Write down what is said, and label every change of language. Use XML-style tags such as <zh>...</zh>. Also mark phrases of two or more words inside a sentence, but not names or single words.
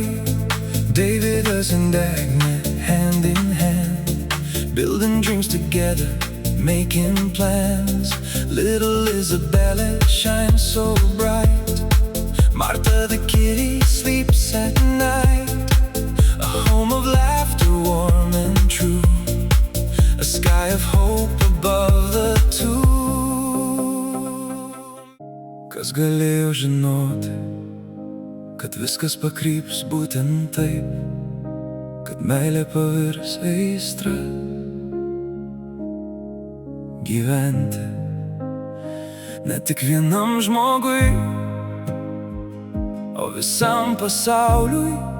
<en>David and Agnes, hand in hand, building dreams together, making plans. Little Isabella shines so bright. Martha the kitty sleeps at night. A home of laughter, warm and true. A sky of hope above the two.</en> <lt>Kas galėjo žinoti, kad viskas pakryps būtent taip, kad meilė pavirs aistra. Gyventi ne tik vienam žmogui, o visam pasauliui.</lt>